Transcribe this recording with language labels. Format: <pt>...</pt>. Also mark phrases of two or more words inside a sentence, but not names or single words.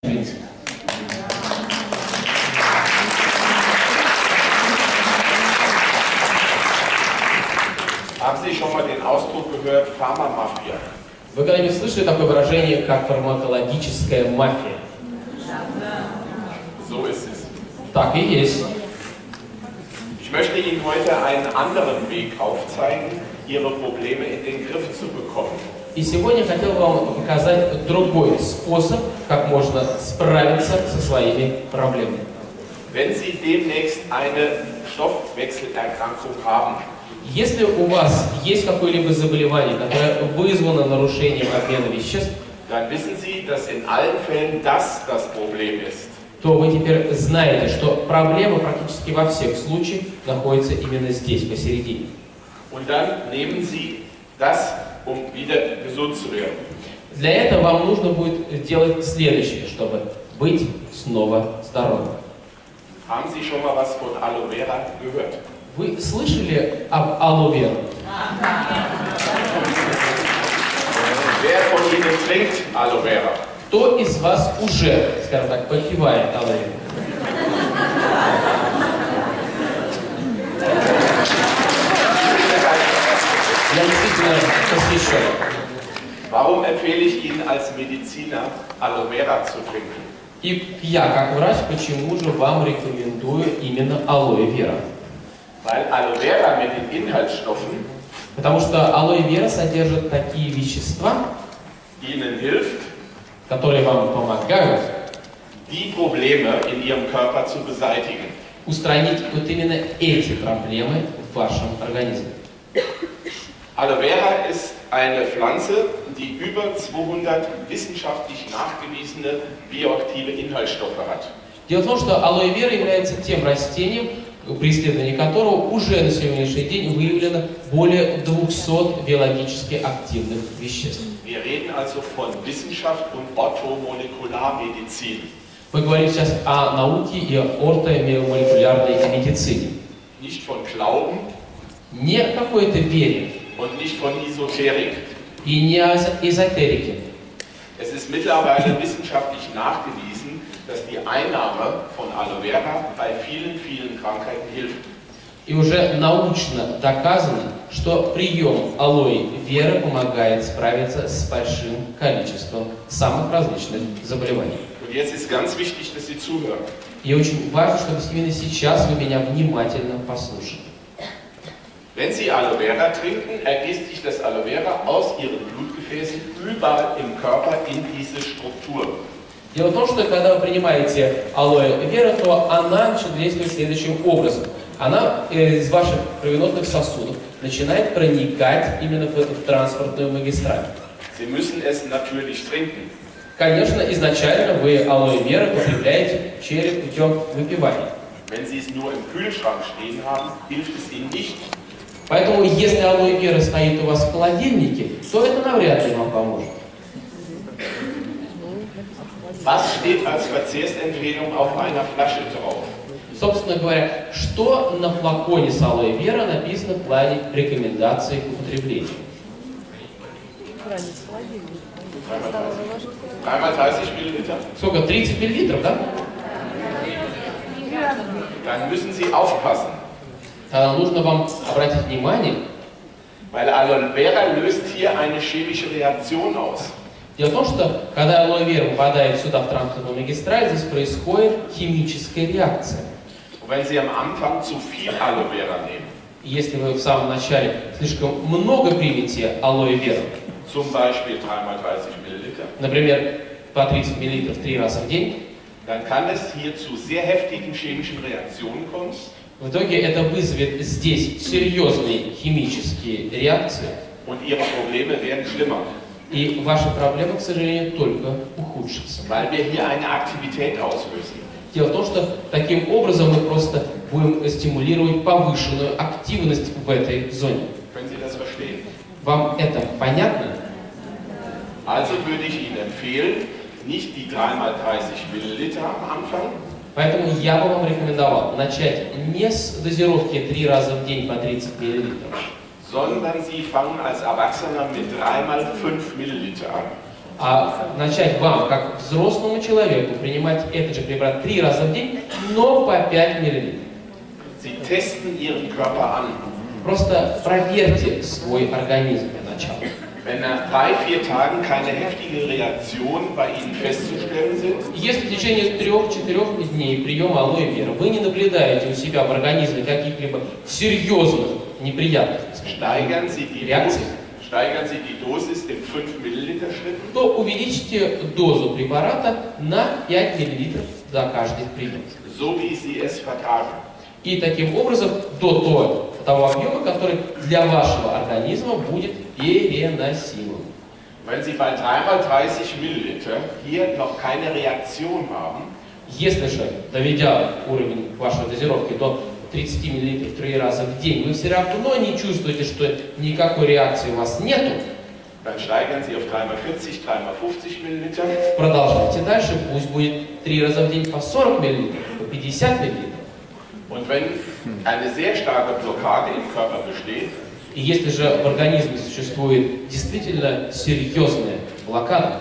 <ru>организм.</ru> <de>Haben Sie schon mal den Ausdruck gehört, Pharmamafia?</de> <ru>Вы когда-нибудь слышали такое выражение, как фармакологическая мафия?</ru> <de>So ist es.</de> <ru>Так и есть.</ru> <de>Ich möchte Ihnen heute einen anderen Weg aufzeigen, Ihre Probleme in den Griff zu bekommen.</de> <ru>И сегодня хотел вам показать другой способ, как можно справиться со своими проблемами.</ru> <de>Wenn Sie demnächst eine Stoffwechselerkrankung haben,</de> <ru>Если у вас есть какое-либо заболевание, которое вызвано нарушением обмена веществ,</ru> <de>dann wissen Sie, dass in allen Fällen das Problem ist.</de> <ru>то вы теперь знаете, что проблема практически во всех случаях находится именно здесь, посередине.</ru> <de>Und dann nehmen Sie das, wieder gesund zu werden.</de> <ru>Для этого вам нужно будет делать следующее, чтобы быть снова здоровым.</ru> <de>Haben Sie schon mal was von Aloe Vera gehört?</de> <ru>Вы слышали об Aloe Vera?</ru> <de>Wer von Ihnen trinkt Aloe Vera?</de> <ru>Кто из вас уже, скажем так, попивает Aloe Vera? Я действительно восхищен.</ru> <de>Warum empfehle ich Ihnen als Mediziner, Aloe Vera zu trinken?</de> <ru>И я, как врач, почему же вам рекомендую именно Aloe Vera?</ru> <de>Weil Aloe Vera mit den Inhaltsstoffen</de> <ru>Потому что Aloe Vera содержит такие вещества,</ru> <de>Ihnen hilft,</de> <ru>которые вам помогают</ru> <de>die Probleme in Ihrem Körper zu beseitigen.</de> <ru>устранить вот именно эти проблемы в вашем организме.</ru> <de>Aloe Vera ist eine Pflanze, die über 200 wissenschaftlich nachgewiesene bioaktive Inhaltsstoffe hat.</de> <ru>Дело в том, что Aloe Vera является тем растением, при исследовании которого уже на сегодняшний день выявлено более 200 биологически активных веществ.</ru> <de>Wir reden also von Wissenschaft und Orthomolekularmedizin.</de> <ru>Мы говорим сейчас о науке и о ортомолекулярной медицине.</ru> <de>Nicht von Glauben</de> <ru>Не о какой-то вере</ru> <de>und nicht von Esoterik.</de> <ru>и не о эзотерике.</ru> <de>Es ist mittlerweile wissenschaftlich nachgewiesen, dass die Einnahme von Aloe Vera bei vielen, vielen Krankheiten hilft.</de> <ru>И уже научно доказано, что прием алоэ вера помогает справиться с большим количеством самых различных заболеваний.</ru> <de>Und jetzt ist ganz wichtig, dass Sie zuhören.</de> <ru>И очень важно, чтобы именно сейчас вы меня внимательно послушали.</ru> <de>Wenn Sie Aloe Vera trinken, ergießt sich das Aloe Vera aus Ihren Blutgefäßen überall im Körper in diese Struktur.</de> <ru>Дело в том, что когда вы принимаете алоэ вера, то она начинает действовать следующим образом. Она из ваших кровеносных сосудов начинает проникать именно в транспортную магистраль.</ru> <de>Sie müssen es natürlich trinken.</de> <ru>Конечно, изначально вы алоэ вера потребляете через путем выпивания.</ru> <de>Wenn Sie es nur im Kühlschrank stehen haben, hilft es Ihnen nicht.</de> <ru>Поэтому, если алоэ вера стоит у вас в холодильнике, то это навряд ли вам поможет.</ru> <de>Was steht als Verzehrsempfehlung auf einer Flasche drauf?</de> <ru>Собственно говоря, что на флаконе с алоэ вера написано в плане рекомендаций к употреблению?</ru> <de>3x30 Milliliter?</de> <ru>Сколько? 30 миллилитров, да?</ru> <de>Dann müssen Sie aufpassen.</de> <ru>Тогда нужно вам обратить внимание.</ru> <de>Weil Aloe Vera löst hier eine chemische Reaktion aus.</de> <ru>Дело в том, что когда алоэ вера попадает сюда в транспортную магистраль, здесь происходит химическая реакция.</ru> <de>Und wenn Sie am Anfang zu viel Aloe Vera nehmen,</de> <ru>Если вы в самом начале слишком много примете алоэ вера,</ru> <de>zum Beispiel 3x30 Milliliter,</de> <ru>например, по 30 мл 3 раза в день,</ru> <de>dann kann es hier zu sehr heftigen chemischen Reaktionen kommen.</de> <ru>в итоге это вызовет здесь серьезные химические реакции,</ru> <de>Und Ihre Probleme werden schlimmer,</de> <ru>и ваши проблемы, к сожалению, только ухудшатся.</ru> <de>weil wir hier eine Aktivität auslösen.</de> <ru>Дело в том, что таким образом мы просто будем стимулировать повышенную активность в этой зоне.</ru> <de>Können Sie das verstehen?</de> <ru>Вам это понятно?</ru> <de>Also würde ich Ihnen empfehlen, nicht die 3x30 Milliliter am Anfang,</de> <ru>Поэтому я бы вам рекомендовал начать не с дозировки 3 раза в день по 30 мл,</ru> <de>sondern Sie fangen als Erwachsener mit 3x5 Milliliter an.</de> <ru>А начать вам, как взрослому человеку, принимать этот же препарат 3 раза в день, но по 5 мл.</ru> <de>Sie testen Ihren Körper an.</de> <ru>Просто проверьте свой организм для начала.</ru> <de>Wenn nach 3-4 Tagen keine heftigen Reaktionen bei Ihnen festzustellen sind,</de> <ru>Если в течение 3-4 дней приема алоэ вера вы не наблюдаете у себя в организме каких-либо серьезных неприятностей,</ru> <de>steigern Sie die Dosis in 5 Milliliter Schritten.</de> <ru>то увеличьте дозу препарата на 5 мл за каждый прием.</ru> <de>So wie Sie es vertragen.</de> <ru>И таким образом до того объема, который для вашего организма будет переносимым.</ru> <de>Wenn Sie bei 3x30 Milliliter hier noch keine Reaktion haben,</de> <ru>Если же, доведя уровень вашей дозировки до 30 мл 3 раза в день, вы все равно не чувствуете, что никакой реакции у вас нету,</ru> <de>dann steigern Sie auf 3x40, 3x50 Milliliter.</de> <ru>продолжайте дальше, пусть будет 3 раза в день по 40 мл, по 50 мл.</ru> <de>Und wenn eine sehr starke Blockade im Körper besteht,</de> <ru>И если же в организме существует действительно серьезная блокада,</ru>